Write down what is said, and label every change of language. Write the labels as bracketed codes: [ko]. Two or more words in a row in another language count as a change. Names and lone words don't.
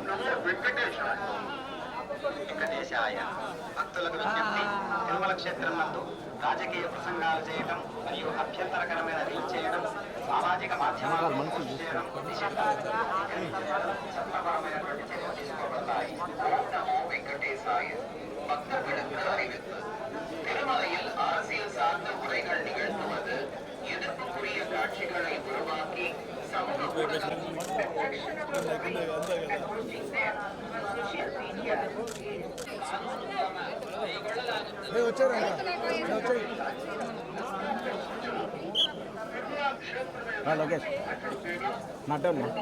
[te] వెంకటేశాయ. భక్తులకు విజ్ఞప్తి, తిరుమల క్షేత్రం నందు రాజకీయ ప్రసంగాలు చేయడం మరియు అభ్యంతరకరమైన రీల్ చేయడం, సామాజిక మాధ్యమాలు పోస్ట్ చేయడం చట్టపరమైనటువంటి చర్యలు తీసుకోబడతాయి. ఓం నమో వెంకటేశాయ. [ta] பக்தர்களுக்கு அறிவிப்பு. திருமலையில் அரசியல் சார்ந்த உரைகள் நிகழ்த்துவது எதிர்ப்புக்குரிய காட்சிகளை உருவாக்கி சமூக లోకేష్ మటన్